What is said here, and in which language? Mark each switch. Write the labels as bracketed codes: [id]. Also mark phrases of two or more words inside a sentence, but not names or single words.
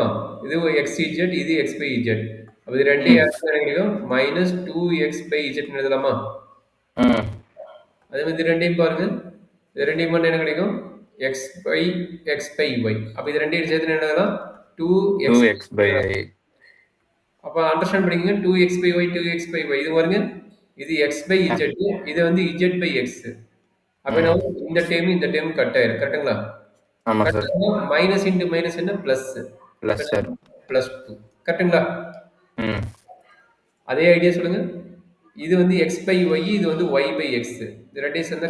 [ta] இது xz, இது [en] x by z. [ta] அப்ப இது ரெண்டையும் ஆட் பண்ண கிடைக்கும் [en] minus 2x by z [ta] எழுதலாமா? அதே மாதிரி ரெண்டையும் பாருங்க. இது ரெண்டையும் பண்ண என்ன கிடைக்கும்? [en] x by y. [ta] அப்ப இது ரெண்டையும் சேர்த்து என்ன எழுதலாம்? [en] 2x by y. [ta] அப்ப அண்டர்ஸ்டாண்ட் பண்ணிக்கங்க. [en] 2x by y, 2x by y. [ta] இது பாருங்க, இது [en] x by z, [ta] இது வந்து [en] z by x. [ta] அப்ப இந்த [en] term cut [ta] ஆயிரும். கரெக்ட்டுங்களா? ஆமாம் சார். [en] minus into minus [ta] என்ன? பிளஸ். சார். பிளஸ் 2. கரெக்ட்டுங்களா? அதே ஐடியா சொல்லுங்க. இது வந்து [en] x by y, [ta] இது வந்து [en] y by x. [ta] இது ரெண்டையும் சேர்ந்தா